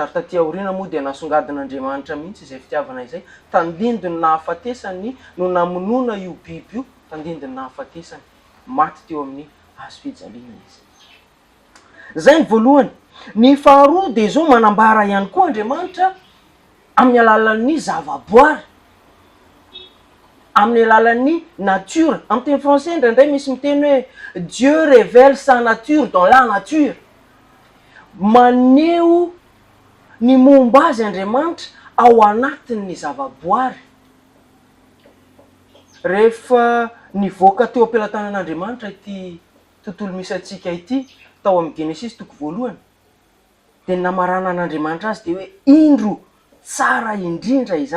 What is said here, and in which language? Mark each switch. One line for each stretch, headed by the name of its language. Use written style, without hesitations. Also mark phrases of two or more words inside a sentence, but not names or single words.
Malagasy: Ary taty aoriana moa dia nasongadin'Andriamanitra mihitsy izay fitiavana izay, tandindiny nahafatesany no namonoana io biby io, tandindiny nahafatesany maty teo amin'ny hazo fijaliana izy. Zay ny voalohany. Ny faharoa de zao manambara ihany koa Andriamanitra amin'ny alalan'ny zavaboary, amin'ny alalan'ny nature. Amin'ny teny français indraindray misy miteny hoe
French: Dieu révèle sa nature dans la nature.
Malagasy: Maneho ny momba azy Andriamanitra ao anatin'ny zavaboary. Rehefa nivoaka teo am-pelatanan'Andriamanitra ity tontolo misy atsika ity, tao amin'ny Genesis 1, de namarana an'Andriamanitra azy de hoe indro tsara indrindra izany.